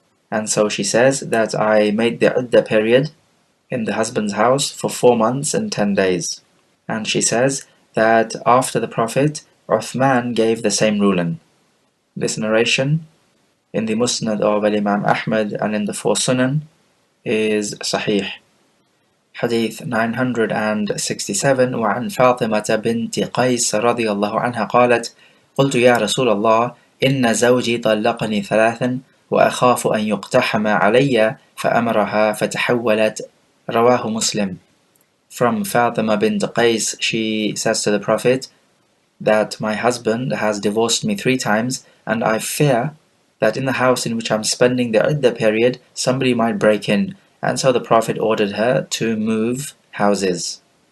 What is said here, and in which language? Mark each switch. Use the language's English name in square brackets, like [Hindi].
[English] And so she says that I made the iddah period in the husband's house for 4 months and 10 days. And she says that after the Prophet, Uthman gave the same ruling. This narration in the Musnad of Imam Ahmad and in the 4 Sunan is Sahih. Hadith 967, [Arabic] وعن فاطمة بنت قيس رضي الله عنها قالت: قلت يا رسول الله إن زوجي طلقني 3 وأخاف أن يقتحم علي فأمرها فتحولت. رواه [English] Muslim. From Fatima bint Qais, she says to the Prophet that my husband has divorced me 3 times, and I fear that in the house in which I'm spending the iddah period, somebody might break in, and so the Prophet ordered her to move houses.